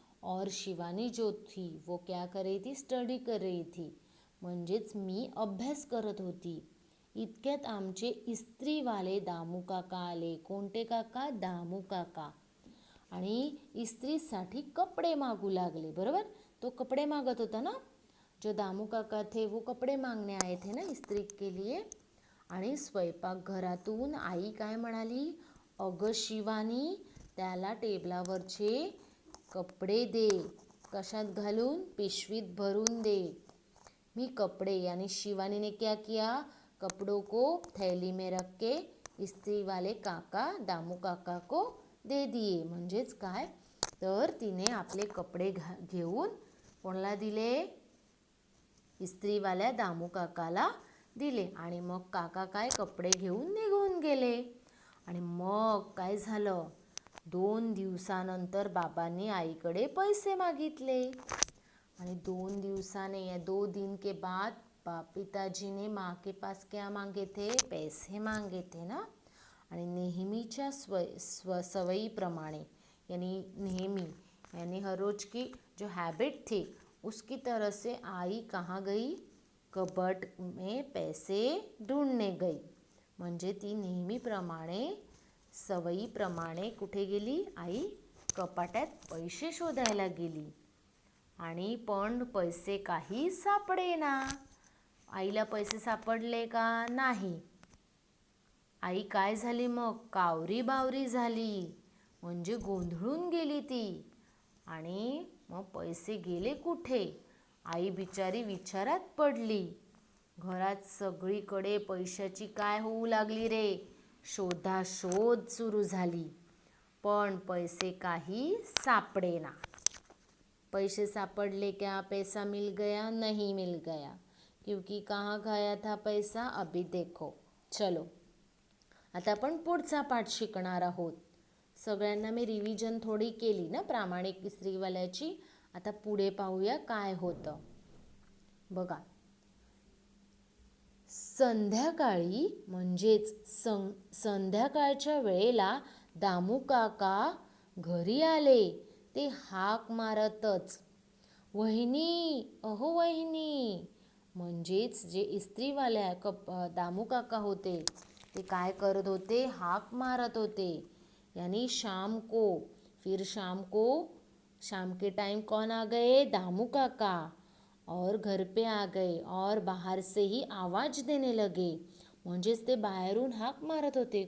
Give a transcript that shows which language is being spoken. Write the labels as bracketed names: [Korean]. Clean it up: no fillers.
[Hindi] और शिवानी जो थी वो क्या कर रही थी? स्टडी कर रही थी. [Marathi] म्हणजेच मी अभ्यास करत होती. इतक्यात आमचे इस्त्रीवाले दामू काका आले. कोणते काका? दामू काका. आणि इस्त्रीसाठी कपडे मागू लागले बरोबर. तो कपडे मागत होता ना. [Hindi] जो दामू काका थे वो कपडे मांगने आए थे ना इस्त्री के लिए. [Marathi] आणि स्वयंपाकघरातून आई काय म्हणाली? अगं शिवानी, त्याला टेबलावरचे कपडे दे. कशात घालून? पिशवीत भरून दे. मी कपडे [Hindi] यानी शिवानी ने क्या किया? कपड़ों को थैली में रख के इस्त्री वाले काका दामू काका को दे दिए. [Marathi] म्हणजेच काय तर तिने आपले कपडे घेऊन कोणाला दिले? इस्त्रीवाल्या दामू काकाला दिले. आणि मग काका काय कपडे घेऊन निघून गेले. आणि मग काय झालं? 2 दिवसानंतर बाबांनी आईकडे पैसे मागितले. आणि 2 दिवसाने [Hindi] या 2 दिन के बाद पिताजी ने माँ के पास क्या मांगे थे? पैसे मांगे थे ना. [Marathi] आणि नेहमीच्या सवयीप्रमाणे यानी नेहमी [Hindi] यानी हर रोज की जो हैबिट थी उसकी तरह से आई कहाँ गई? कबट में पैसे ढूंढने गई. [Marathi] म्हणजे ती नेहमीप्रमाणे सवयीप्रमाणे कुठे गेली? आई कपाटात पैसे शोधायला गेली. आणि पण पैसे काही सापडेना. आईला पैसे सापडले का? नाही. आई काय झाली मग? कावरी बावरी झाली. म्हणजे गोंधळून गेली ती. आणि मग पैसे गेले कुठे? आई बिचारी विचारात पडली. घरात सगळीकडे पैशाची काय होऊ लागली रे? शोधाशोध सुरू झाली. पण पैसे काही सापडेना. पैसे सापडले [Hindi] क्या? पैसा मिल गया? नहीं मिल गया. क्योंकि कहाँ गया था पैसा? अभी देखो. [Marathi] चलो, आता आपण पुढचा पाठ शिकणार आहोत. सगळ्यांना मी रिव्हिजन थोडी केली ना प्रामाणिक इस्त्रीवाल्याची. आता पुढे पाहूया काय होतं. बघा, संध्याकाळी म्हणजेच संध्याकाळच्या वेळेला दामू काका घरी आले. ते हाक मारतच, वहिनी, अहो वहिनी. म्हणजेच जे इस्त्रीवाल्या दामू काका होते ते काय करत होते? हाक मारत होते. [Hindi] यानी शाम को, फिर शाम के टाइम कौन आ गए? दामू काका. और घर पे आ गए और बाहर से ही आवाज देने लगे. [Marathi] म्हणजेच ते बाहेरून हाक मारत होते.